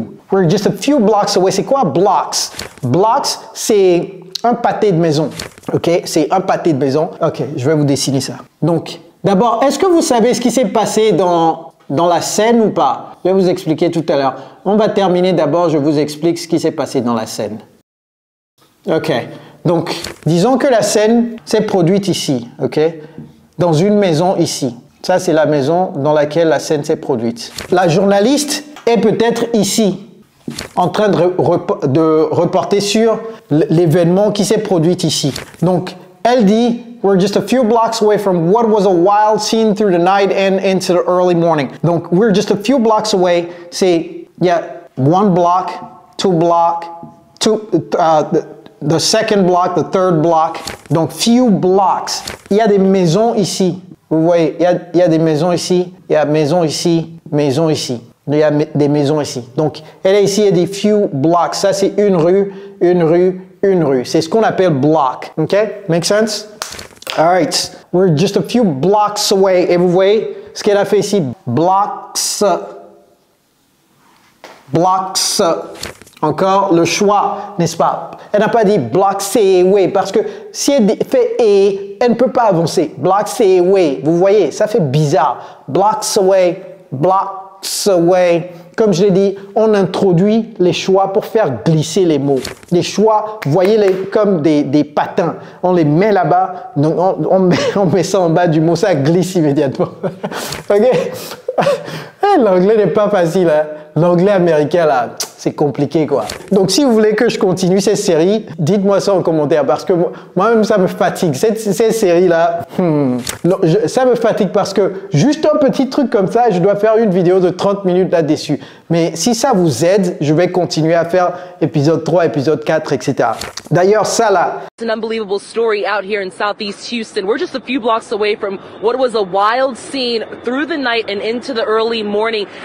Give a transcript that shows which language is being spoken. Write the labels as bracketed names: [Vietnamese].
[English] We're just a few blocks away. [French] C'est quoi blocks? Blocks, c'est un pâté de maison. OK? C'est un pâté de maison. OK, je vais vous dessiner ça. Donc, d'abord, est-ce que vous savez ce qui s'est passé dans la scène ou pas? Je vais vous expliquer tout à l'heure. On va terminer d'abord, je vous explique ce qui s'est passé dans la scène. OK. Donc, disons que la scène s'est produite ici. OK? Dans une maison ici. Ça, c'est la maison dans laquelle la scène s'est produite. La journaliste est peut-être ici, en train de reporter sur l'événement qui s'est produit ici. Donc, elle dit, [English] we're just a few blocks away from what was a wild scene through the night and into the early morning. Donc, we're just a few blocks away. [French] C'est, il y a [English] one block, two block, the second block, the third block. [French] Donc, few blocks. Il y a des maisons ici. Vous voyez, il y a des maisons ici, il y a maison ici, maison ici. Il y a des maisons ici. Donc, elle est ici, il y a des few blocks. Ça, c'est une rue, une rue, une rue. C'est ce qu'on appelle block. [English] OK? Make sense? All right. We're just a few blocks away. [French] Et vous voyez ce qu'elle a fait ici? Blocks. Blocks. Encore le choix, n'est-ce pas? Elle n'a pas dit blocks away parce que si elle fait et, elle ne peut pas avancer. Blocks away. Vous voyez, ça fait bizarre. Blocks away, blocks away. Comme je l'ai dit, on introduit les choix pour faire glisser les mots. Les choix, voyez-les comme des patins. On les met là-bas, on met ça en bas du mot, ça glisse immédiatement. OK? L'anglais n'est pas facile, hein? L'anglais américain, là, c'est compliqué, quoi. Donc, si vous voulez que je continue cette série, dites-moi ça en commentaire, parce que moi-même, ça me fatigue. Cette série-là, ça me fatigue parce que juste un petit truc comme ça, je dois faire une vidéo de 30 minutes là-dessus. Mais si ça vous aide, je vais continuer à faire épisode 3, épisode 4, etc. D'ailleurs, ça là. [English] It's an unbelievable story out here in southeast Houston. We're just a few blocks away from what was a wild scene through the night and into the early morning.